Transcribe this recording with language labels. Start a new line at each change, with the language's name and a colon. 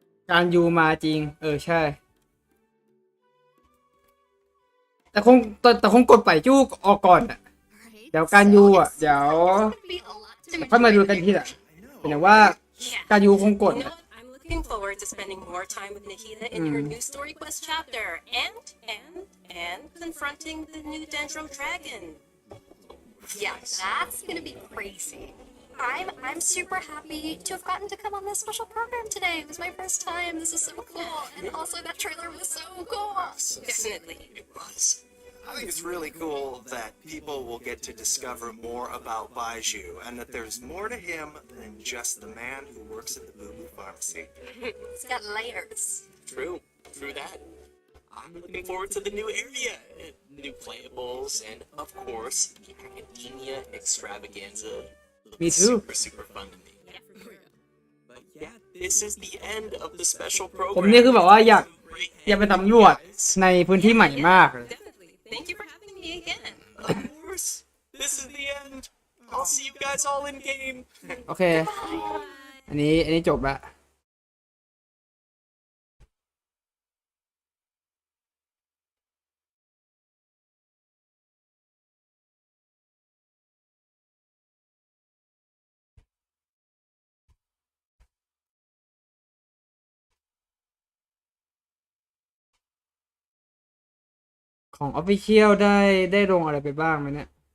Thai: การยูมาจริงใช่ แต่คงกดไปจู้ออกก่อนอ่ะ เดี๋ยวการยูอ่ะ เดี๋ยว ค่อยมาดูกันทีหลังแต่ว่า
English: Yeah.
Thai: การยูคงกด
English: You know what? I'm looking forward to spending more time with Nikita in her new story quest chapter and confronting the new Dendro dragon. Yeah, that's gonna be crazy. I'm super happy to have gotten to come on this special program today. It was my first time. This is so cool. And also that trailer was so cool. Definitely. It was. I think it's really cool that people will get to discover more about Baiju and that there's more to him than just the man who works at the Boo Boo Pharmacy. It's got layers. True that. I'm looking forward to the new area, new playables, and of course, the academia extravaganza. Looks Me too. Super fun to me. But yeah, this is the end of the special program.
Thai: ผมเนี่ยคือแบบว่าอยาก
English: Great
Thai: ไปสำรวจในพื้นที่ใหม่มากเลย
English: Definitely. Thank you for having me again. Of course, this is the end. I'll see you guys all in game.
Thai: โอเค อันนี้จบละของ Official ได้ลงอะไรไปบ้างไหมเนี่ย